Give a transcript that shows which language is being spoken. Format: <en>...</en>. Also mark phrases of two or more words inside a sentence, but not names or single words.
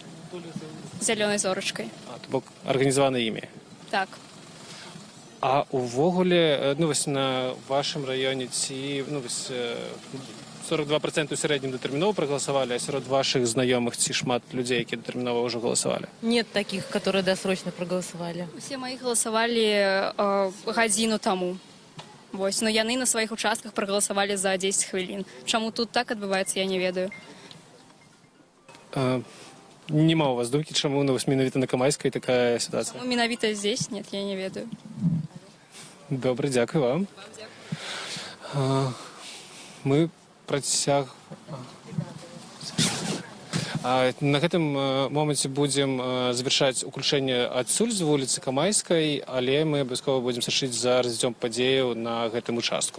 <be>Зялёнай зорачкай. То бок арганізавана імі? Так. А увогуле, ну, вось на вашым раёне ці, ну, вось 42% у сярэднім датэрмінова прагаласавалі, а сярод вашых знаёмых ці шмат людзей, якія датэрмінова ўжо галасавалі?</be> <ru>Нет таких, которые досрочно проголосовали.</ru> <be>Усе мои галасавалі гадзіну таму. Вось, но яны на сваіх участках прагаласавалі за 10 хвілін. Чаму тут так адбываецца, я не ведаю. Нема у вас думкі, чаму менавіта на Камайскай такая сітуацыя? Чаму менавіта</be> <ru>здесь? Нет,</ru> <be>я не ведаю. Добре, дзякую вам. Мы на гэтым моманце будзем завяршаць уключэнне адсюль з вуліцы Камайскай, але мы абавязкова будзем сачыць за развіццём падзеяў на гэтым участку.</be>